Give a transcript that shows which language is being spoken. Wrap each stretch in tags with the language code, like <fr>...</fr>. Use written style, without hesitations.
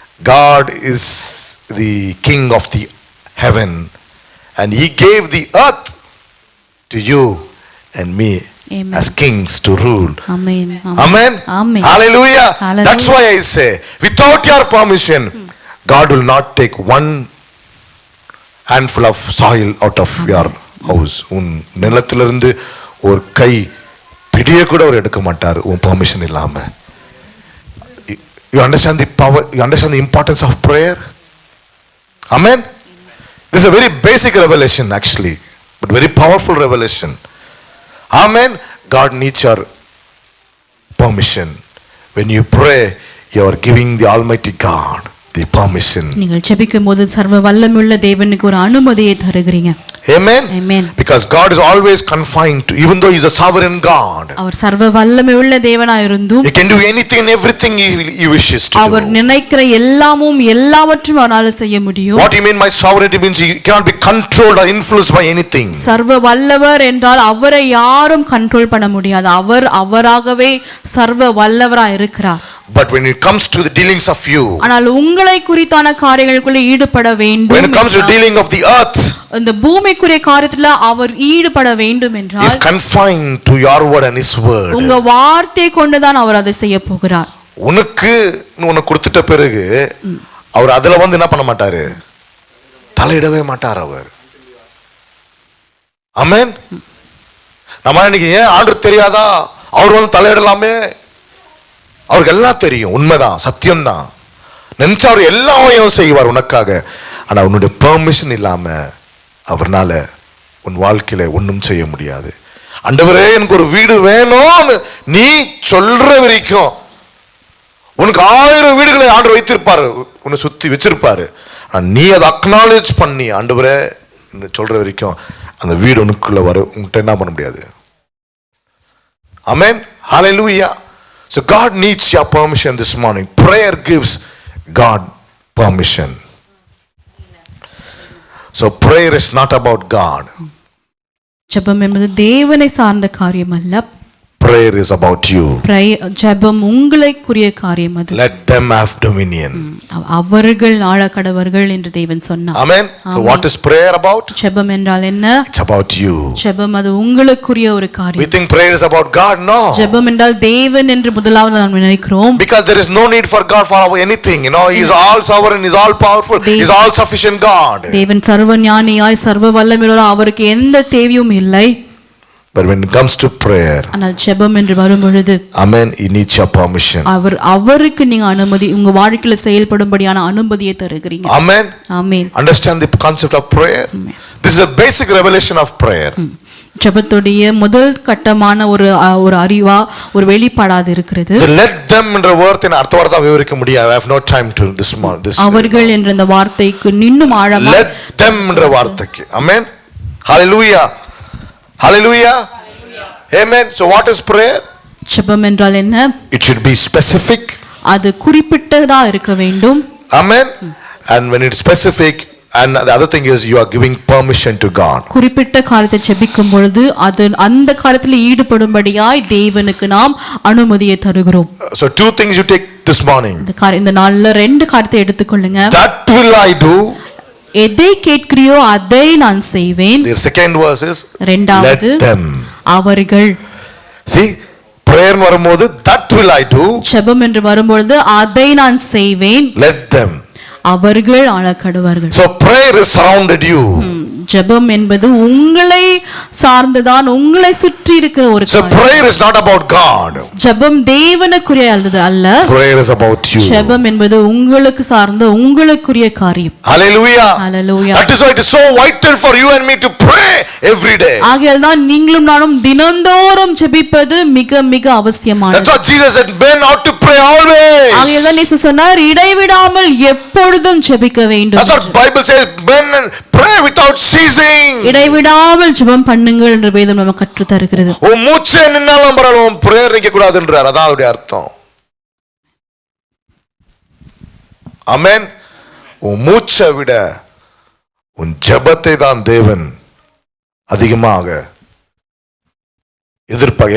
<en>God is the king of the heaven and he gave the earth to you and me. Amen. As kings to rule. Amen. Amen. Amen. Hallelujah. Hallelujah. That's why I say, without your permission, God will not take one handful of soil out of your house.</en> <ta>உன் நிலத்திலிருந்து ஒரு கை பிடிய கூட அவர் எடுக்க மாட்டார் உன் permission இல்லாம.</ta> <en>You understand the power, you understand the importance of prayer? Amen. This is a very basic revelation actually, but very powerful revelation. Amen. God needs your permission. When you pray, you are giving the Almighty God the permission.</en> <ta>நீங்கள் ஜெபிக்கும்போது சர்வ வல்லமையுள்ள தேவனுக்கு ஒரு அனுமதியை தருகிறீங்க.</ta> <en>Amen. Amen. Because God is always confined to, even though he is a sovereign God.</en> <ta>அவர் சர்வ வல்லமையுள்ள தேவனாய் இருந்தும்</ta> <en>He can do anything and everything he wishes to do.</en> <ta>அவர் நினைக்கிற எல்லாவற்றையும் அவரால் செய்ய முடியும்.</ta> <en>What you mean by sovereignty means he cannot be controlled or influenced by anything.</en> <ta>சர்வ வல்லவர் என்றால் அவரை யாரும் கண்ட்ரோல் பண்ண முடியாது. அவராகவே சர்வ வல்லவராய் இருக்கிறார்.</ta> <en>But when it comes to the dealings of you,</en> <ta>ஆனால் உங்களை குறித்தான காரியங்களுக்குள்ள ஈடுபட வேண்டும்.</ta> <en>when it comes to dealing of the earth,</en> <ta>இந்த பூமிக்குரிய காரியத்துல அவர் ஈடுபட வேண்டும் என்றால்</ta> <en>is confined to your word and his word.</en> <ta>உங்க வார்த்தையை கொண்டுதான் அவர் அதை செய்ய போகிறார். உனக்கு கொடுத்துட்ட பிறகு அவர் அதுல என்ன பண்ண மாட்டாரு, தலையிடவே மாட்டார் அவர். ஆமென். நம்ம இன்னைக்கு ஏன் ஆண்டவர் தெரியாதா, அவர் தலையிடலாமே, அவருக்கு எல்லாம் தெரியும், உண்மைதான், சத்தியம்தான். நினைச்சா அவர் எல்லாத்தையும் செய்வார் உனக்காக. ஆனா உன்னுடைய பெர்மிஷன் இல்லாம அவர்னால உன் வாழ்க்கையில ஒன்றும் செய்ய முடியாது. ஆண்டவரே எனக்கு ஒரு வீடு வேணும்னு நீ சொல்ற வரைக்கும் உனக்கு 1000 வீடுகளை ஆண்டவர் வைத்திருப்பாரு, உன்னை சுத்தி வச்சிருப்பாரு. நீ அதை அக்னாலேஜ் பண்ணி ஆண்டவரே சொல்ற வரைக்கும் அந்த வீடு உனக்குள்ள வர உன்கிட்ட என்ன பண்ண முடியாது. ஆமென். ஹalleluya.</ta> <en>So God needs your permission this morning. Prayer gives God permission. So prayer is not about God.</en> <ta>ஜெபம் என்பது தேவனை சார்ந்த காரியம் அல்ல.</ta> <en>Prayer is about you.</en> <ta>ஜெபம் உங்களுக்குரிய காரியம் அது.</ta> <en>Let them have dominion.</en> <ta>அவர்கள் ஆளக்கடவர்கள் என்று தேவன் சொன்னார்.</ta> <en>Amen. So what is prayer about?</en> <ta>ஜெபம் என்றால் என்ன?</ta> <en>It's about you.</en> <ta>ஜெபம் அது உங்களுக்குரிய ஒரு காரியம்.</ta> <en>We think prayer is about God. No.</en> <ta>ஜெபம் என்றால் தேவன் என்று முதலாவது நாம் நினைக்கிறோம்.</ta> <en>Because there is no need for God for anything. You know, He is all sovereign, He is all powerful, He is all sufficient God.</en> <ta>தேவன் சர்வ ஞானியாய் சர்வ வல்லமையுள்ளவர், அவருக்கு எந்த தேவையும் இல்லை.</ta> <en>But when it comes to prayer,</en> <ta>ஆனால் ஜெபம் என்று வரும் பொழுது,</ta> <en>amen, He needs your permission.</en> <ta>அவருக்கு நீங்க அனுமதி, உங்க வாழ்க்கையில செயல்படும்படியான அனுமதியை தருகிறீங்க.</ta> <en>Amen. Amen. Understand the concept of prayer. This is a basic revelation of prayer.</en> <ta>ஜெபத்துடைய முதல் கட்டமான ஒரு அறிவா ஒரு வெளிப்பாடாது இருக்கிறது.</ta> <en>Let them</en> <ta>என்ற வார்த்தையின் அர்த்தத்தை விவரிக்க முடியாது.</ta> <en>I have no time to this</en> <ta>அவர்கள் என்ற இந்த வார்த்தைக்கு இன்னும் ஆழமா</ta> <en>let them</en> <ta>என்ற வார்த்தைக்கு.</ta> <en>Amen. Hallelujah. Hallelujah. Amen. So what is prayer?</en> <ta>ஜெபம் என்றால் என்ன?</ta> <en>It should be specific.</en> <ta>அது குறிப்பிட்டதா இருக்க வேண்டும்.</ta> <en>Amen. And when it's specific, and the other thing is you are giving permission to God.</en> <ta>குறிப்பிட்ட காரியத்தை ஜெபிக்கும் பொழுது அது அந்த காரியத்தில் ஈடுபடும்படியாய் தேவனுக்கு நாம் அனுமதியை தருகிறோம்.</ta> <en>So two things you take this morning.</en> <ta>இந்த நாள்ல 2 காரியத்தை எடுத்துக்கொள்ளுங்க.</ta> <en>That will I do.</en> <ta>எதை கேட்கிறியோ அதை நான் செய்வேன்.</ta> <en>The second verse is</en> <ta>இரண்டாவது</ta> <en>let them.</en> <ta>அவர்கள்.</ta> <en>See, prayer</en> <ta>வரும்போது</ta> <en>that will I do.</en> <ta>ஜெபம் என்று வரும்போது அதை நான் செய்வேன்.</ta> <en>Let them.</en> <ta>அவர்கள் ஆளக்கடவர்கள்.</ta> <en>So prayer is surrounded you.</en> <ta>ஜெபம் என்பது உங்களை சார்ந்துதான், உங்களை சுற்றி இருக்கிற ஒரு</ta> <en>So prayer is not about God.</en> <ta>ஜெபம் தேவனுக்குரிய அல்ல.</ta> <en>Prayer is about you.</en> <ta>ஜெபம் என்பது உங்களுக்கு சார்ந்த உங்களுக்குரிய காரியம்.</ta> <en>Hallelujah. Hallelujah. That is why it is so vital for you and me to pray every day.</en> <ta>ஆகையால் தான் நீங்களும் நானும் தினந்தோறும் ஜெபிப்பது மிக மிக அவசியமானது.</ta> <en>That's what Jesus said, men ought to pray always.</en> <ta>ஆகையால் தான் இயேசு சொன்னார், இடைவிடாமல் எப்பொழுதும் ஜெபிக்க வேண்டும்.</ta> <en>That's what Bible says, men pray without ceasing.</en> <ta>இடைவிடாமல் ஜெபம் பண்ணுங்கள் என்று வேதம் நமக்கு கற்று தருகிறது. மூச்சே நின்னாலும் பரவாயில்லை, பிரேயர் நிக்க கூடாதுன்றார். அதான் அவருடைய அர்த்தம். ஆமென். உன் மூச்சை விட உன் ஜெபத்தை தான் தேவன் அதிகமாக எதிர்ப்பாங்க.</ta>